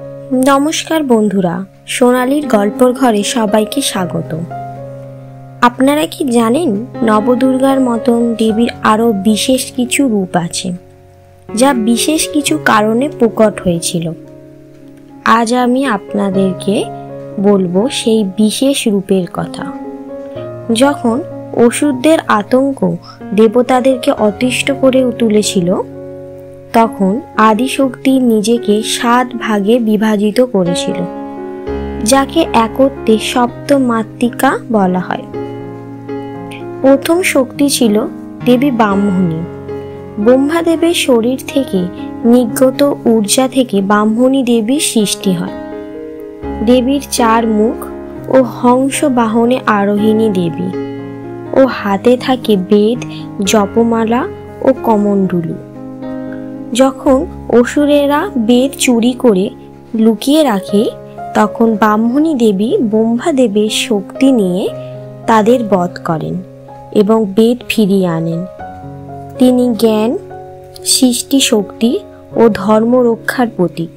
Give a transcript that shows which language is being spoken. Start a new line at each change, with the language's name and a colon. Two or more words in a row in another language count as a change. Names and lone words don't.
Bangla: নমস্কার বন্ধুরা সোনালীর গল্পের ঘরে সবাইকে স্বাগত। আপনারা কি জানেন নবদুর্গার মতন দেবীর আরো বিশেষ কিছু রূপ আছে যা বিশেষ কিছু কারণে প্রকট হয়েছিল। আজ আমি আপনাদেরকে বলবো সেই বিশেষ রূপের কথা। যখন অসুরদের আতঙ্ক দেবতাদেরকে অতিষ্ঠ করে তুলেছিল তখন আদিশক্তি নিজেকে 7 ভাগে বিভাজিত করেছিল যাকে একত্রে সপ্তমাতৃকা বলা হয়। প্রথম শক্তি ছিল দেবী ব্রাহ্মণী। ব্রহ্মাদেবের শরীর থেকে নির্গত ঊর্জা থেকে ব্রাহ্মণী দেবীর সৃষ্টি হয়। দেবীর 4 মুখ ও হংস বাহনে আরোহিণী দেবী ও হাতে থাকে বেদ জপমালা ও কমণ্ডলু। যখন অসুরেরা বেদ চুরি করে লুকিয়ে রাখে তখন ব্রাহ্মণী দেবী ব্রহ্মাদেবের শক্তি নিয়ে তাদের বধ করেন এবং বেদ ফিরিয়ে আনেন। তিনি জ্ঞান, সৃষ্টি শক্তি ও ধর্ম রক্ষার প্রতীক।